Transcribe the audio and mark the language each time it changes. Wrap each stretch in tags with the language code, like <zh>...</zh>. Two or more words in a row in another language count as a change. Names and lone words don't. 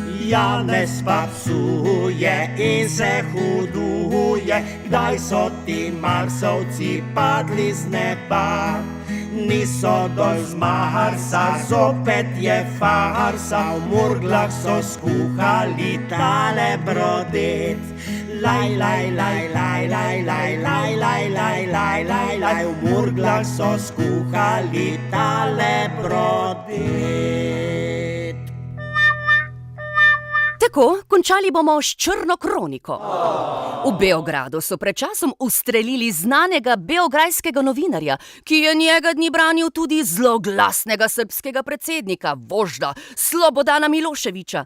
<sl>Janez pa psuje in se huduje, kdaj so ti marsovci padli z neba. Niso dol z Marsa, zopet je farsa, v Murglah so skuhali tale brodet. Laj, laj, laj, laj, laj, laj, laj, laj, laj, laj, laj, laj, v Murglah so skuhali tale brodet. Tako, končali bomo s črno kroniko. V Beogradu so pred časom ustrelili znanega beograjskega novinarja, ki je njega dni branil tudi zloglasnega srbskega predsednika, vožda Slobodana Miloševića.</sl>